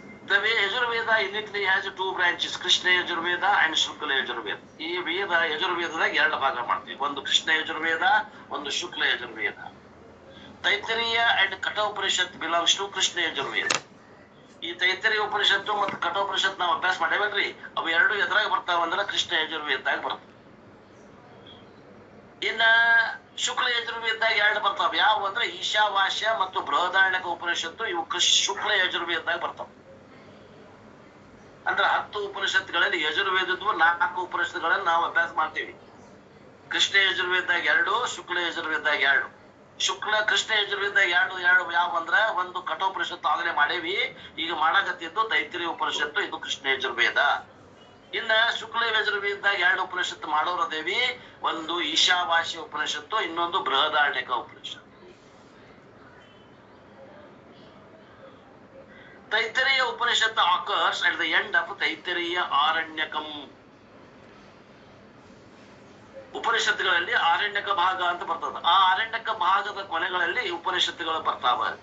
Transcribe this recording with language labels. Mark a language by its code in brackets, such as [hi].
[en] The Yajurveda uniquely has 2 branches, Krishna Yajurveda and Shukla Yajurveda. [kn] ಈ ವೇದ ಯಜುರ್ವೇದದಾಗ 2 ಭಾಗ ಮಾಡ್ತೀವಿ, ಒಂದು ಕೃಷ್ಣ ಯಜುರ್ವೇದ, ಒಂದು ಶುಕ್ಲ Yajurveda. [en] Taittiriya and Kathopanishad belongs to Krishna Yajurveda. [kn] ಈ ತೈತ್ತರೀಯ ಉಪನಿಷತ್ತು ಮತ್ತು ಕಠೋಪನಿಷತ್ ನಾವು ಅಭ್ಯಾಸ ಮಾಡೇವಲ್ರಿ, ಅವು 2 ಎದ್ರಾಗ ಬರ್ತಾವ ಅಂದ್ರೆ ಕೃಷ್ಣ ಯಜುರ್ವೇದದಾಗ ಬರ್ತವೆ. ಇನ್ನ ಶುಕ್ಲ ಯಜುರ್ವೇದದಾಗ 2 ಬರ್ತಾವ. ಯಾವ ಅಂದ್ರೆ ಈಶಾವಾಸ್ಯ ಮತ್ತು ಬೃಹದಾರಣ್ಯಕ ಉಪನಿಷತ್ತು, ಇವು ಶುಕ್ಲ ಯಜುರ್ವೇದದಾಗ ಬರ್ತಾವ. ಅಂದ್ರೆ 10 ಉಪನಿಷತ್ತುಗಳಲ್ಲಿ ಯಜುರ್ವೇದದ್ದು 4 ಉಪನಿಷತ್ತುಗಳನ್ನು ನಾವು ಅಭ್ಯಾಸ ಮಾಡ್ತೀವಿ. ಕೃಷ್ಣ ಯಜುರ್ವೇದದಾಗ 2, ಶುಕ್ಲ ಯಜುರ್ವೇದದಾಗ 2. ಕೃಷ್ಣ ಯಜುರ್ವೇದದಾಗ 2 ಯಾವ ಅಂದ್ರ ಒಂದು ಕಠೋಪನಿಷತ್ತು ಆಗಲೇ ಮಾಡೇವಿ, ಈಗ ಮಾಡಾಕತ್ತಿದ್ದು ತೈತ್ತರೀಯ ಉಪನಿಷತ್ತು, ಇದು ಕೃಷ್ಣ ಯಜುರ್ವೇದ. ಇನ್ನ ಶುಕ್ಲ ಯಜುರ್ವೇದದಾಗ 2 ಉಪನಿಷತ್ತು ಮಾಡೋರದೇವಿ, ಒಂದು ಈಶಾವಾಸ್ಯ ಉಪನಿಷತ್ತು, ಇನ್ನೊಂದು ಬೃಹದಾರಣ್ಯಕ ಉಪನಿಷತ್ತು. [en] Taittiriya Upanishad occurs at the end of Taittiriya Aranyakam. [kn] ಉಪನಿಷತ್ತುಗಳಲ್ಲಿ ಆರಣ್ಯಕ ಭಾಗ ಅಂತ ಬರ್ತದ. ಆ ಆರಣ್ಯಕ ಭಾಗದ ಕೊನೆಗಳಲ್ಲಿ ಉಪನಿಷತ್ತುಗಳು ಬರ್ತಾವ.